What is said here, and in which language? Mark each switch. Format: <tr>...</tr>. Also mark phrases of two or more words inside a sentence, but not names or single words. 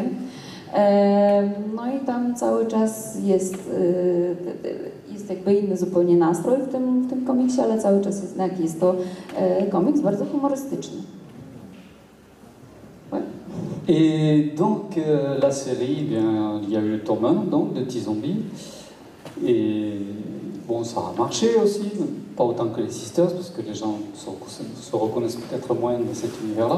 <pl>No i tam cały czas jest jakby inny zupełnie nastrój w tym komiksie, ale cały czas jest to komiks bardzo humorystyczny.</pl> <fr>Ouais. Et donc la série, eh bien, il y a eu le tome 1 donc, de T-Zombie. Et bon, ça a marché aussi, pas autant que les Sisters, parce que les gens se reconnaissent peut-être moins dans cet univers-là.</fr>